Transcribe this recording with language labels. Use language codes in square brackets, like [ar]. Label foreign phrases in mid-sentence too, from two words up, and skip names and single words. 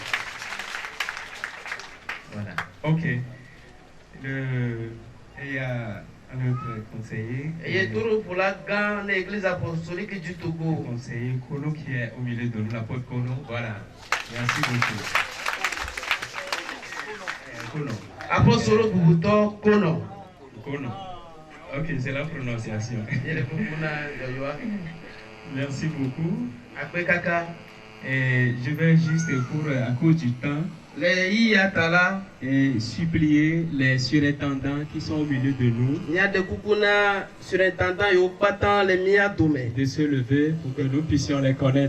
[fr] Voilà. Ok. Il y a un autre conseiller. Et tout pour la Gan, l'église apostolique du Togo. Le conseiller Kono qui est au milieu de nous, l'apôtre Kono. Voilà. Merci beaucoup. Kono. Apostolo Bubuto Kono. Kono. Ok, c'est la prononciation. Merci beaucoup. Après Kaka. Et je vais juste à cause du temps et supplier les surintendants qui sont au milieu de nous de se lever pour que nous puissions les connaître.